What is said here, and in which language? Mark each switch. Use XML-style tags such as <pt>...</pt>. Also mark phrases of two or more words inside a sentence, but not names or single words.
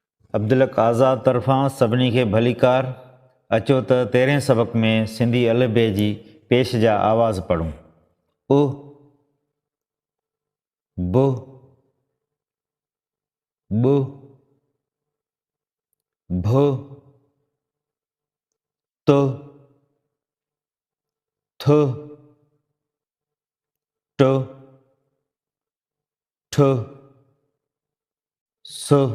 <sd>अब्दुलक आज़ाद तरफ़ां सभिनी खे भलीकार। अचो त 13हें सबक में सिंधी अलबे जी पेश जा आवाज़ पढ़ूं। उ, बु, बु, भु, तु, थु, टु, ठु, सु,</sd>